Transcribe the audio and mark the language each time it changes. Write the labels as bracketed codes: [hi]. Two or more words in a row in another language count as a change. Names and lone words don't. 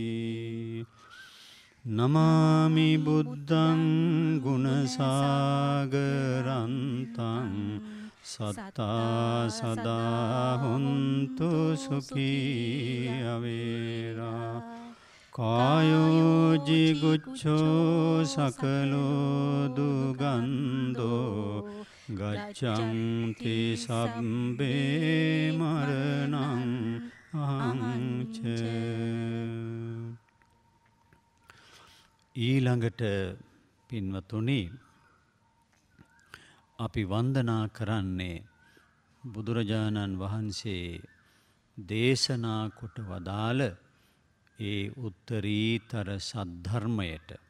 [pi] නමාමි බුද්ධං ගුණසාගරන්තං සත්තා සදා හොන්තු සුඛී අවේරා. කායෝ ජිගුච්ඡෝ සකලෝ දුගන්ධෝ ගච්ඡන්ති සබ්බේ මරණං අහංච. [si] ඊළඟට පින්වතුනි, අපි වන්දනා කරන්නේ බුදුරජාණන් වහන්සේ දේශනා කොට වදාළ ඒ උත්තරීතර සද්ධර්මයට.